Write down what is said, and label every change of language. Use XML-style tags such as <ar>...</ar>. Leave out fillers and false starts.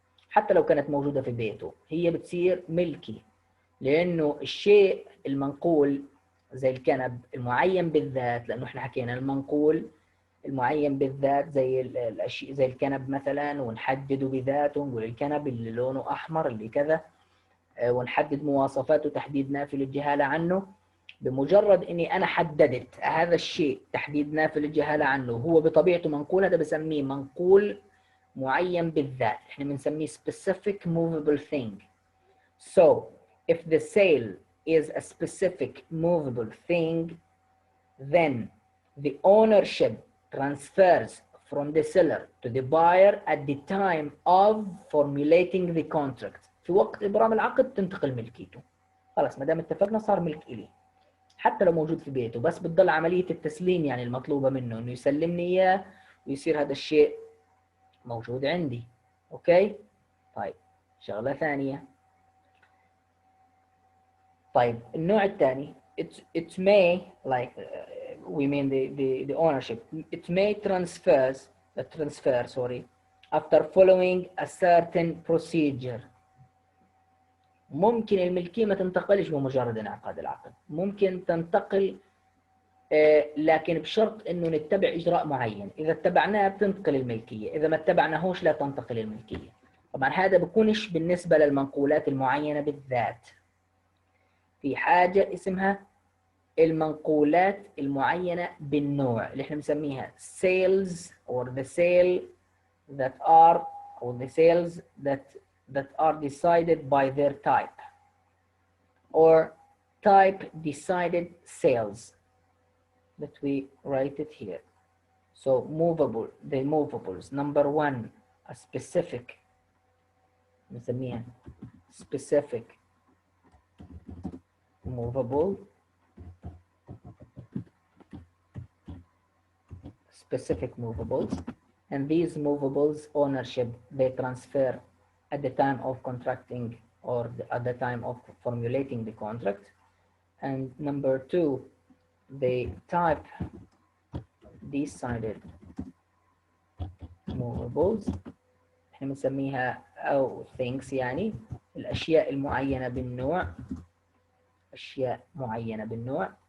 <ar>حتى لو كانت موجودة في بيته هي بتصير ملكي، لأنه الشيء المنقول زي الكنب المعين بالذات، لأنه احنا حكينا المنقول المعين بالذات زي الأشياء زي الكنب مثلا، ونحدده بذاته، ونقول الكنب اللي لونه أحمر اللي كذا، ونحدد مواصفاته تحديد نافي للجهالة عنه. بمجرد اني انا حددت هذا الشيء تحديد نافي للجهالة عنه، هو بطبيعته منقول، هذا بسميه منقول معين بالذات، احنا بنسميه</ar> <en>specific movable thing. So if the sale is a specific movable thing, then the ownership transfers from the seller to the buyer at the time of formulating the contract.</en> <ar>في وقت إبرام العقد تنتقل ملكيته. خلاص ما دام اتفقنا صار ملك إلي، حتى لو موجود في بيته، بس بتضل عملية التسليم يعني المطلوبة منه إنه يسلمني إياه ويصير هذا الشيء موجود عندي. أوكي؟ طيب شغلة ثانية. طيب النوع الثاني</ar> <en>it may like we mean the ownership, it may transfer sorry after following a certain procedure.</en> <ar>ممكن الملكية ما تنتقلش بمجرد انعقاد العقد، ممكن تنتقل لكن بشرط انه نتبع اجراء معين، اذا اتبعناه بتنتقل الملكية، اذا ما اتبعناهوش لا تنتقل الملكية. طبعا هذا بكونش بالنسبة للمنقولات المعينة بالذات، في حاجة اسمها المنقولات المعينة بالنوع اللي احنا بنسميها</ar> <en>sales or the sale that are or the sales that are decided by their type or type decided sales that we write it here. So movable, the movables, number one, a specific</en> <ar>بنسميها</ar> <en>specific movable, specific movables, and these movables ownership they transfer at the time of contracting or at the time of formulating the contract. And number two, the type decided movables</en> <ar>احنا بنسميها أو things، يعني الأشياء المعينة بالنوع، أشياء معينة بالنوع.</ar>